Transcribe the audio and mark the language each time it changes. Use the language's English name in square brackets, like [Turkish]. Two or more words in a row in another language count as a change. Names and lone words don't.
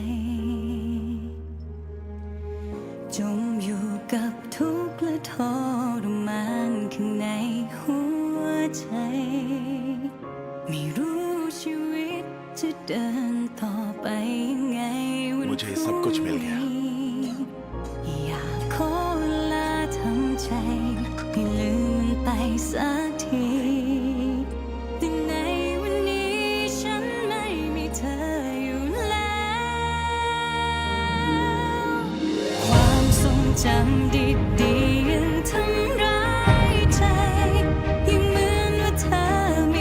[Thai] จมอยู่กับทุกข์และทรมานข้างในหัวใจไม่รู้ชีวิตจะเดินต่อไปยังไงวัน [Hindi] मुझे सब कुछ मिल गया। [Thai] อยากขอเวลาทำใจให้ลืมมันไปสักทีแต่ในวันนี้ฉันไม่มีเธออยู่ แล้วความทรงจำดีๆยังทำร้ายใจยังเหมือนว่าเธอไม่